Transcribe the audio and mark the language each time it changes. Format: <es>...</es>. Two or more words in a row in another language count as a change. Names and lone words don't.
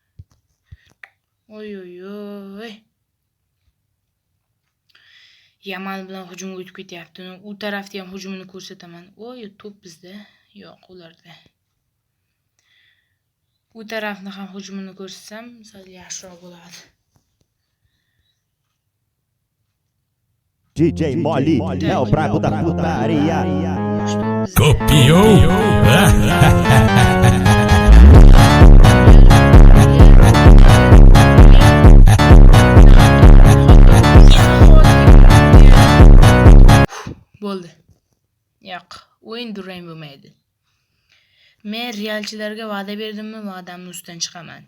<uz>Oy. Yamal bilan hujumga o'tib ketyapti. U tarafda ham hujumini ko'rsataman. To'p bizda. Yo'q, ularda. U tarafni ham hujumini ko'rsatsam, sal yaxshiroq bo'ladi.</uz> <pt>DJ Molly, é o brabo da putaria. Copiou?</pt> <uz>Bo'ldi. Yo'q, o'yin durang bo'lmaydi. Men realchilarga va'da berdimmi, va'damni ustidan chiqaman.</uz>